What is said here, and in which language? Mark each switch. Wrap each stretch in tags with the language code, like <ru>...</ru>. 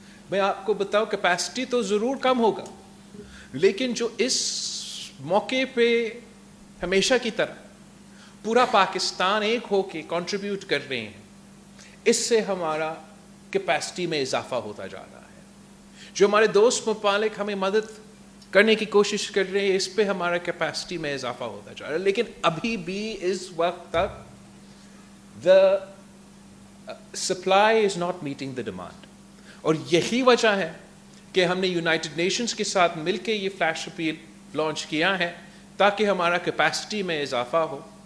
<ur>میں آپ کو بتاؤں, کیپیسٹی تو ضرور کم ہوگا, لیکن جو اس موقع پہ ہمیشہ کی طرح پورا پاکستان ایک ہو کے کنٹریبیوٹ کر رہے ہیں, اس سے ہمارا کیپیسٹی میں اضافہ ہوتا جا رہا ہے. جو ہمارے دوست ممالک ہمیں مدد کرنے کی کوشش کر رہے ہیں, اس پہ ہمارا کیپیسٹی میں اضافہ ہوتا جا رہا ہے. لیکن ابھی بھی اس وقت تک</ur> <en>the supply is not meeting the demand.</en> <ur>اور یہی وجہ ہے کہ ہم نے یونائٹڈ نیشنز کے ساتھ مل کے یہ فلیش اپیل لانچ کیا ہے تاکہ ہمارا کیپیسٹی میں اضافہ ہو.</ur>